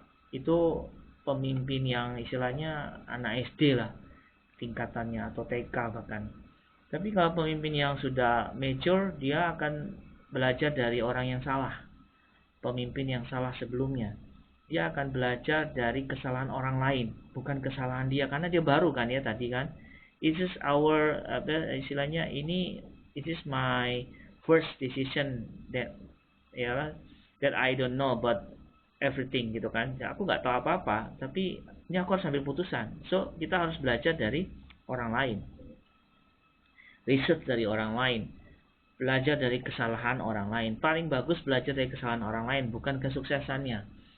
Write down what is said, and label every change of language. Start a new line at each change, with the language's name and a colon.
Indonesian: Itu pemimpin yang istilahnya anak SD lah tingkatannya, atau TK bahkan. Tapi kalau pemimpin yang sudah mature, dia akan belajar dari orang yang salah, pemimpin yang salah sebelumnya. Dia akan belajar dari kesalahan orang lain, bukan kesalahan dia, karena dia baru kan ya tadi kan.
English: It is our
Indonesian: istilahnya ini,
English: it is my first decision that I don't know about everything
Indonesian: gitu kan. Ya, aku nggak tahu apa-apa, tapi ini aku harus ambil putusan. So kita harus belajar dari orang lain, riset dari orang lain, belajar dari kesalahan orang lain. Paling bagus belajar dari kesalahan orang lain, bukan kesuksesannya.